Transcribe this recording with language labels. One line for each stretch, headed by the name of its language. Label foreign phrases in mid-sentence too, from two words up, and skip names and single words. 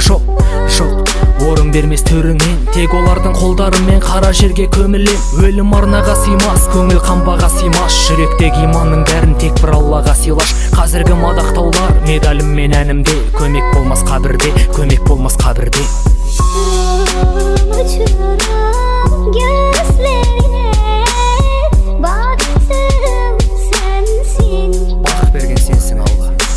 Kazakh: Жоқ, жоқ, орын бермес төріңнен, тек олардың қолдарымен қара жерге көмілем. Өлім арнаға сыймас, көңіл қамбаға сыймас, жүректегі иманның бәрін тек бір Аллаға сыйлаш. Қазіргі мадақтаулар медалім мен әнімде, көмек болмас қабірде, көмек болмас қабірде.
Turkish: Uçurum, uçurum gözlerine baktım sensin.
Kazakh: Бақ берген сенсің, Алла.